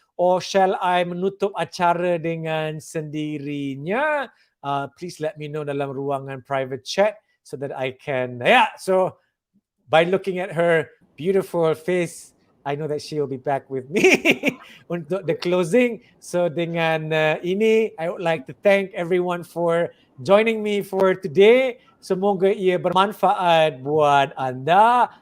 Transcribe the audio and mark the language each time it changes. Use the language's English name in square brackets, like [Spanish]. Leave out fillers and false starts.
[English] or shall I [Malay] menutup acara dengan sendirinya? [English] Please let me know [Malay] dalam ruangan private chat [English] so that I can, so by looking at her beautiful face, I know that she will be back with me [Malay] untuk [English] the closing. So dengan ini, I would like to thank everyone for joining me for today. [Malay] Semoga ia bermanfaat buat anda.